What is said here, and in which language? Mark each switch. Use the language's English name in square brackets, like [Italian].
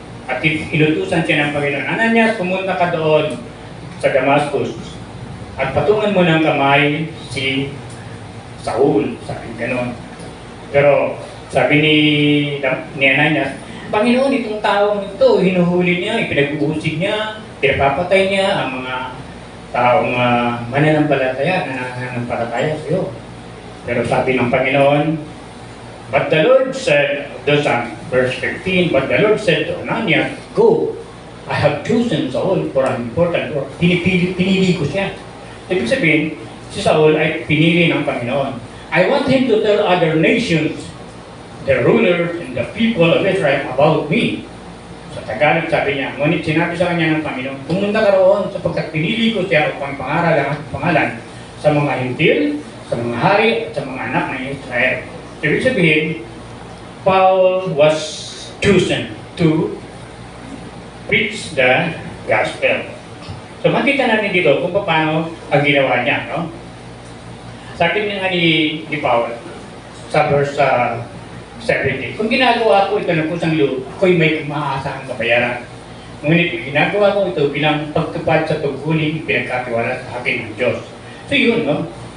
[Filipino] At inutusan siya ng Panginoon, Ananias, pumunta ka doon sa Damascus at patungan mo ng kamay si Saul, sabi gano'n. Pero sabi ni Ananias, Panginoon, itong taong ito, hinuhuli niya, ipinag-uusig niya, pinapapatay niya ang mga taong mananampalataya, nananampalataya sa iyo. Pero sabi ng Panginoon, [English] but the Lord said, verse 15, but the Lord said to Ananias, go, I have chosen Saul for an important work. [Filipino] Pinili ko siya. Ibig sabihin, si Saul ay pinili ng Panginoon. [English] I want him to tell other nations, the rulers and the people of Israel about me. [Filipino] Sa Tagalog sabi niya, ngunit sinabi sa kanya ng Panginoon, pumunta ka roon sapagkat pinili ko siya upang pangalan sa mga hintil, sa mga hari at sa mga anak ng Israel. Ibig sabihin, [English] Paul was chosen to preach the gospel. [Filipino] So makita natin dito kung paano ang ginawa niya. No? Sabi nga ni Paul sa verse 70, kung ginagawa ko ito ng kusang loob, ako'y may maaasahang kabayaran. Ngunit ginagawa ko ito bilang pagtupad sa tungkulin pinagkatiwala sa akin ng Diyos. So yun, no?